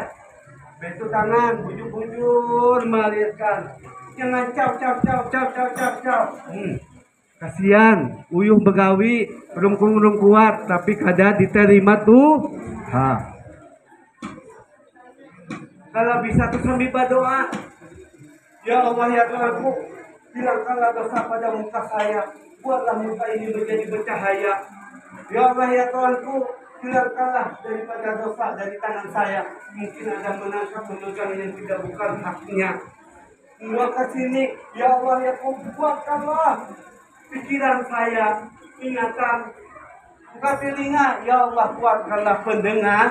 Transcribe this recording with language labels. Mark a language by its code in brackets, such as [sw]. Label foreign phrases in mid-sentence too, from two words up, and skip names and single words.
[bjn] Betul tangan, bujur-bujur, mengalirkan. Jangan cap. Kasihan, uyuh begawi, rungkung kuat, tapi kada diterima tuh. [id] Kalau bisa tuh sambil berdoa, ya Allah ya Tuhanku, hilangkanlah dosa pada muka saya, buatlah muka ini menjadi bercahaya. Ya Allah ya Tuhanku, hilangkanlah daripada dosa dari tangan saya. Mungkin ada memegang yang tidak bukan haknya. Maka sini, ya Allah ya Tuhan, buatkanlah pikiran saya, ingatan, Buka telinga, ya Allah kuatkanlah pendengar.